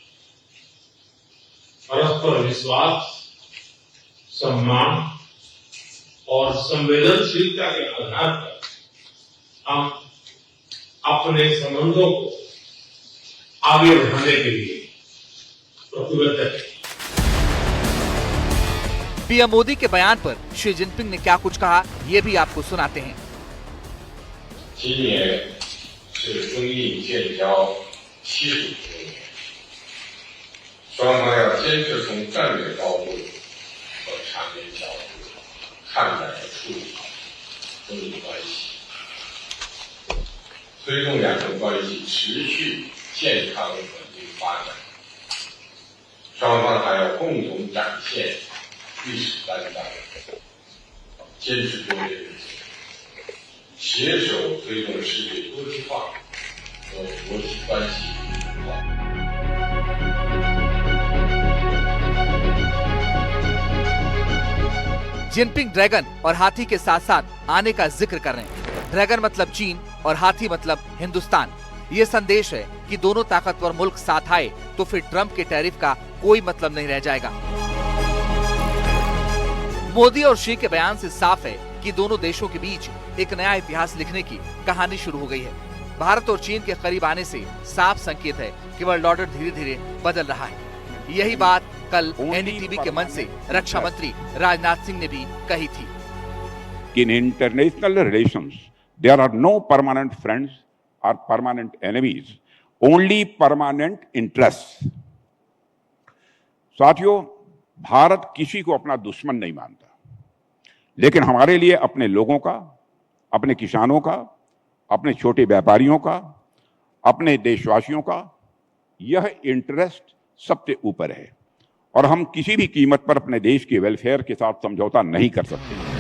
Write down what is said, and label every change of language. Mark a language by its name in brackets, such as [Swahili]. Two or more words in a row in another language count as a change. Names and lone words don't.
[Hindi] परस्पर विश्वास, सम्मान और संवेदनशीलता के आधार पर हम अपने संबंधों को आगे बढ़ाने के लिए प्रतिबद्ध हैं। पीएम मोदी के बयान पर शी जिनपिंग ने क्या कुछ कहा, ये भी आपको सुनाते हैं। [Chinese] 今年是中印建交75周年，双方要坚持从战略高度和长远角度看待和处理中印关系，推动两国关系持续健康稳定发展。双方还要共同展现历史担当，坚持多边原则，携手推动世界多极化和国际关系融化。 [Hindi] जिनपिंग ड्रैगन और हाथी के साथ साथ आने का जिक्र कर रहे हैं। ड्रैगन मतलब चीन और हाथी मतलब हिंदुस्तान। ये संदेश है कि दोनों ताकतवर मुल्क साथ आए तो फिर ट्रंप के टैरिफ का कोई मतलब नहीं रह जाएगा। मोदी और शी के बयान से साफ है कि दोनों देशों के बीच एक नया इतिहास लिखने की कहानी शुरू हो गई है। भारत और चीन के करीब आने से साफ संकेत है कि [English] world order [Hindi] धीरे धीरे बदल रहा है। यही बात कल एनडीटीवी के मंच से रक्षा मंत्री राजनाथ सिंह ने भी कही थी। [English] In international relations, there are no permanent friends or permanent enemies, only permanent interests. [Hindi] साथियों, भारत किसी को अपना दुश्मन नहीं मानता, लेकिन हमारे लिए अपने लोगों का, अपने किसानों का, अपने छोटे व्यापारियों का, अपने देशवासियों का यह इंटरेस्ट सबसे ऊपर है और हम किसी भी कीमत पर अपने देश के वेलफेयर के साथ समझौता नहीं कर सकते।